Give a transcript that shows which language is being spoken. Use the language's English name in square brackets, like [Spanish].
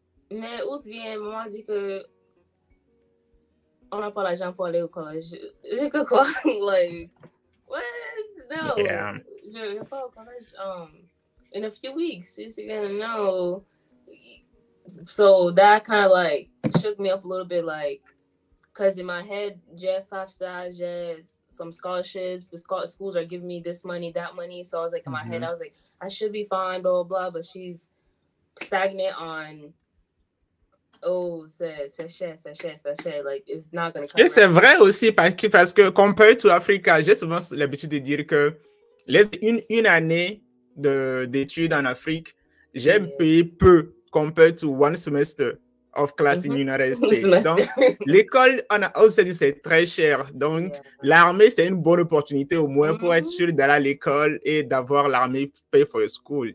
[French] Mais août vient, maman dit que on n'a pas l'argent pour aller au collège. J'ai que quoi? [English] Like, what? No. Yeah. [French] Je vais pas au collège [English] in a few weeks. She's gonna know. So that kind of like shook me up a little bit, like, because in my head, [French] j'ai FAFSA, j'ai [English] some scholarships. The schools are giving me this money, that money. So I was like, in my head, I was like, I should be fine, blah, blah, blah. But she's stagnant on, [French] c'est cher. [English] Like, it's not going to come. [French] Et c'est vrai aussi, parce que [English] compared to Africa, [French] j'ai souvent l'habitude de dire que une année d'études en Afrique, j'ai payé peu [English] compared to one semester of class in United States. [French] Donc, l'école aux États-Unis, c'est très cher. Donc, l'armée, c'est une bonne opportunité au moins pour être sûr d'aller à l'école et d'avoir l'armée [English] pay for your school.